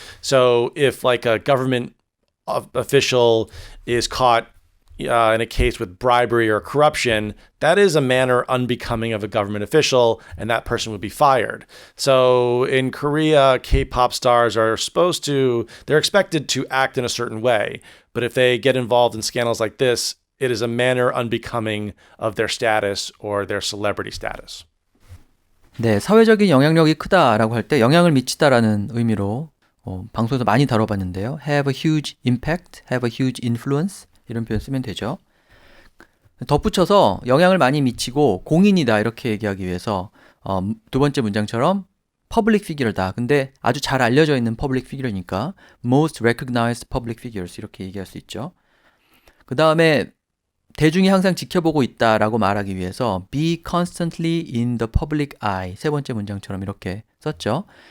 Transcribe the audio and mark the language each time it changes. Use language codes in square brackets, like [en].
[en] So if like a government official is caught in a case with bribery or corruption, that is a manner unbecoming of a government official, and that person would be fired. So in Korea, K-pop stars they're expected to act in a certain way. But if they get involved in scandals like this, it is a manner unbecoming of their status or their celebrity status. [ko] 네, 사회적인 영향력이 크다라고 할 때 영향을 미치다라는 의미로 방송에서 많이 다뤄봤는데요. [en] have a huge impact, have a huge influence [ko] 이런 표현 쓰면 되죠. 덧붙여서 영향을 많이 미치고 공인이다 이렇게 얘기하기 위해서 두 번째 문장처럼 public figure다. 근데 아주 잘 알려져 있는 public figure니까 [en] most recognized public figures [ko] 이렇게 얘기할 수 있죠. 그 다음에 대중이 항상 지켜보고 있다라고 말하기 위해서 [en] be constantly in the public eye [ko] 세 번째 문장처럼 이렇게 썼죠.